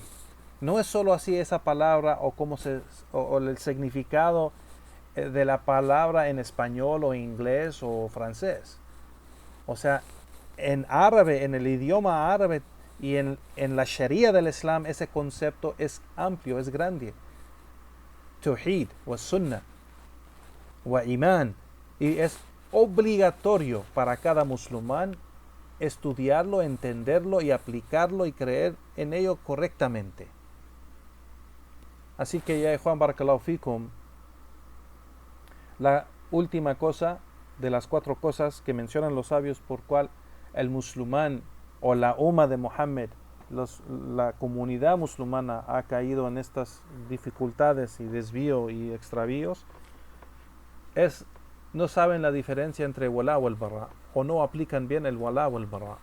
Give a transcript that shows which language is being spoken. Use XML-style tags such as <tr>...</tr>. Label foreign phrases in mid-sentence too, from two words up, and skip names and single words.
<es>No es solo así esa palabra o el significado de la palabra en español o inglés o francés. O sea, en árabe, en el idioma árabe y en la sharia del Islam, ese concepto es amplio, es grande.</es> <ar>توحيد، وسنة، وإيمان.</ar> <es>Y es obligatorio para cada musulmán estudiarlo, entenderlo y aplicarlo y creer en ello correctamente. Así que ya, Juan,</es> <ar>بارك الله فيكم,</ar> <es>la última cosa de las 4 cosas que mencionan los sabios por cual el musulmán o la umma de Muhammad, la comunidad musulmana ha caído en estas dificultades y desvío y extravíos, es no saben la diferencia entre el wala o el bara, o no aplican bien el wala o el bara.</es>